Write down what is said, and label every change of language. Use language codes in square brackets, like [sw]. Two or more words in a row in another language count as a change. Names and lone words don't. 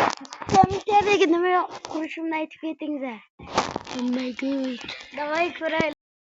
[uz] Kommentariyaga nima qurishimni aytib ketinglar. [en] Oh my god. [uz] Davay ko'raylik.